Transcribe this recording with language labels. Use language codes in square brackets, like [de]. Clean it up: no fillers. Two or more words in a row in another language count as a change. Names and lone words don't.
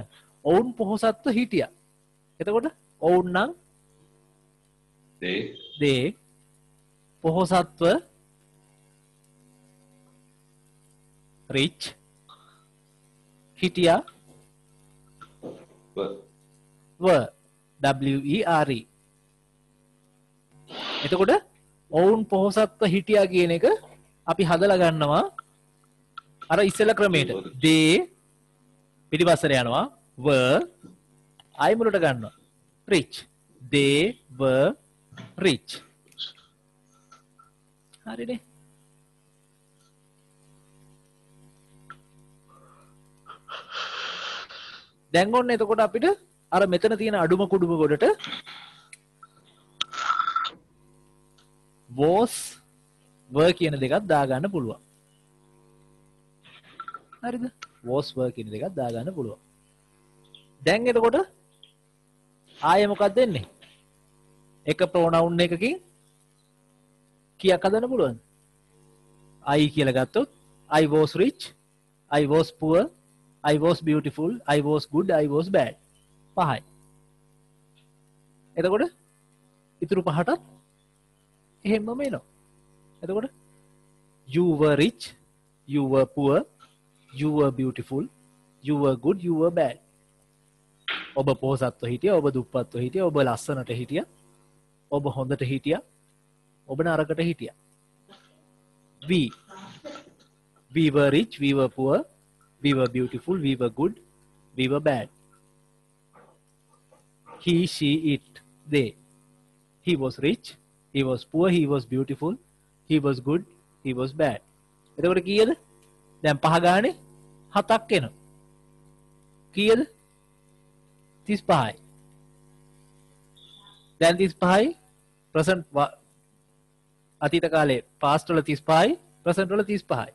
[si] ඔවුන් පොහොසත්ව හිටියා. එතකොට ඔවුන් නම් they පොහොසත්ව rich හිටියා [en] were W-E-R-E. [si] එතකොට ඔවුන් පොහොසත්ව හිටියා කියන එක අපි හදලා ගන්නවා අර ඉස්සෙල්ලා ක්‍රමයට. they පිටිපස්සට යනවා [en] were I [si] මුලට ගන්නවා rich. [en] they were rich. [si] හරිනේ. දැන් ඔන්න එතකොට අපිට අර මෙතන තියෙන අඩුම කුඩුම ගොඩට [en] was were [si] කියන දෙකක් දාගන්න පුළුවන්. හරිද? [en] was were [si] කියන දෙකක් දාගන්න පුළුවන්. දැන් එතකොට ආයෙ මොකක්ද දෙන්නේ? එක ප්‍රොනවුන් එකකින් කීයක් හදන්න පුළුවන්ද? [en] I [si] කියලා ගත්තොත් [en] I was rich, I was poor, I was beautiful, I was good, I was bad. [si] පහයි. එතකොට ඉතුරු පහටත් එහෙමම එනවා. [en] එතකොට you were rich, you were poor, you were beautiful, you were good, you were bad. [si] ඔබ පොහොසත්ව හිටියා, ඔබ දුප්පත්ව හිටියා, ඔබ ලස්සනට හිටියා, ඔබ හොඳට හිටියා, ඔබ නරකට හිටියා. [en] We were rich, we were poor, we were beautiful, we were good, we were bad. He, she, it, they. He was rich, he was poor, he was beautiful, he was good, he was bad. [si] එතකොට කීයද? දැන් පහ ගානේ 7ක් එනවා. කීයද? 35යි. දැන් 35යි present අතීත කාලේ past වල 35යි present වල 35යි.